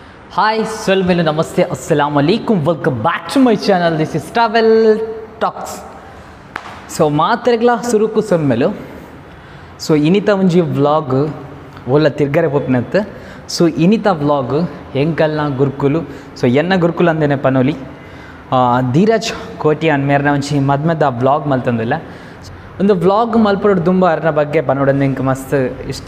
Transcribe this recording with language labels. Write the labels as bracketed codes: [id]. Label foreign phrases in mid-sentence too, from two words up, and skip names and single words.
[en] Hi, Swelmelu Namaste, [ar] السلام عليكم. [en] Welcome back to my channel. This is Travel Talks. So, [tcy] ಮಾತ್ರೆಗ್ಲ ಸುರುಕು ಸೊಲ್ಮೆಲು. ಸೊ ಇನಿತ ಒಂಜಿ ವ್ಲಾಗ್ ಒಲ್ಲ ತಿರ್ಗರೆ ಪೋಪಿನಂತ. ಸೊ ಇನಿತ ವ್ಲಾಗ್ ಎಂಕಲ್ನ ಗುರುಕುಲು. ಸೊ ಎನ್ನ ಗುರುಕುಲು ಅಂದೇನೆ ಪನೋಲಿ. ಧೀರಜ್ ಕೋಟಿಯಾನ್ ಮೇರ್ನ ಒಂಜಿ ಮದ್ಮೆದ ವ್ಲಾಗ್ ಮಲ್ತಂದಿಲ್ಲ. ಒಂದು ವ್ಲಾಗ್ ಮಲ್ಪಡೋದು ತುಂಬ ಅರ್ನ ಬಗ್ಗೆ ಪನೋಡೋದು ಎಂಕ್ ಮಸ್ತ್ ಇಷ್ಟ.